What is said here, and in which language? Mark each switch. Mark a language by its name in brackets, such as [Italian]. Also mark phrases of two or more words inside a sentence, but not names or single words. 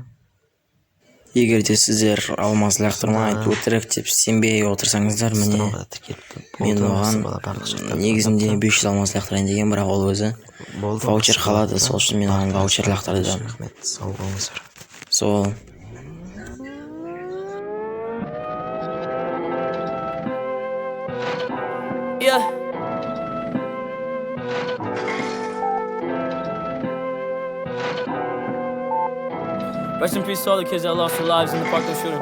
[Kazakh] Егер де сіздер алмаз лақтырма айтып өтірік деп сенбей отырсаңыздар, міне мен оған негізінде 500 алмаз лақтырайын деген, бірақ ол өзі ваучер қалады, сол үшін мен оған ваучер лақтырдым. Сау болыңыздар. Сол. [English] Rest in peace to all the kids that lost their lives in the Parkland shooting.